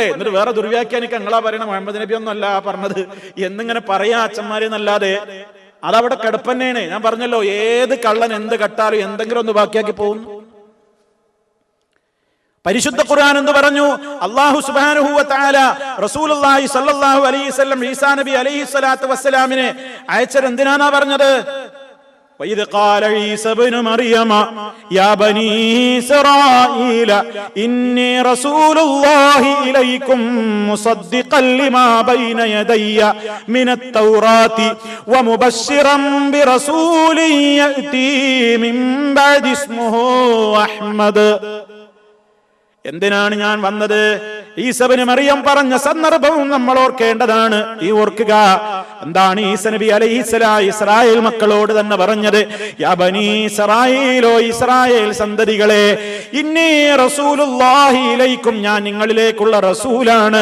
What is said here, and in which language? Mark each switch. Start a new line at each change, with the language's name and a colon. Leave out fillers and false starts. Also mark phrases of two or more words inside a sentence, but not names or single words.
Malayalam: എന്നിട്ട് വേറെ ദുർവ്യാഖ്യാനിക്ക് നിങ്ങളാ പറയണ മുഹമ്മദ് നബി ഒന്നും അല്ല പറഞ്ഞത് എന്നിങ്ങനെ പറയാ അച്ഛന്മാരെന്നല്ലാതെ അതവിടെ കിടപ്പന്നെയാണ്. ഞാൻ പറഞ്ഞല്ലോ, ഏത് കള്ളൻ എന്ത് കട്ടാലും എന്തെങ്കിലും ഒന്ന് ബാക്കിയാക്കി പോകുന്നു. പരിശുദ്ധ ഖുർആൻ എന്ത് പറഞ്ഞു?
Arabic: الله سبحانه وتعالى رسول الله صلى الله عليه وسلم ഈസാ നബി عليه الصلاة والسلام
Malayalam: അയച്ചത് എന്തിനാണ് പറഞ്ഞത്?
Arabic: وَإِذْ قَالَ عِيسَى ابْنُ مَرْيَمَ يَا بَنِي إِسْرَائِيلَ إِنِّي رَسُولُ اللَّهِ إِلَيْكُمْ مُصَدِّقًا لِمَا بَيْنَ يَدَيَّ مِنَ التَّوْرَاةِ وَمُبَشِّرًا بِرَسُولٍ يَأْتِي مِنْ بَعْدِي اسْمُهُ أَحْمَدُ.
Malayalam: എന്തിനാണ് ഞാൻ വന്നത്? ഈസാ ഇബ്നു മറിയം പറഞ്ഞ സന്ദർഭവും നമ്മൾ ഓർക്കേണ്ടതാണ്. ഈ ഓർക്കുക, എന്താണ് ഈസാ നബി അലൈഹിസ്സലാം ഇസ്രായേൽ മക്കളോട് തന്നെ പറഞ്ഞത്?
Arabic: يا بني إسرائيل,
Malayalam: ഇസ്രായേൽ സന്തതികളെ,
Arabic: إني رسول الله إليكم,
Malayalam: ഞാൻ നിങ്ങളിലേക്കുള്ള റസൂലാണ്.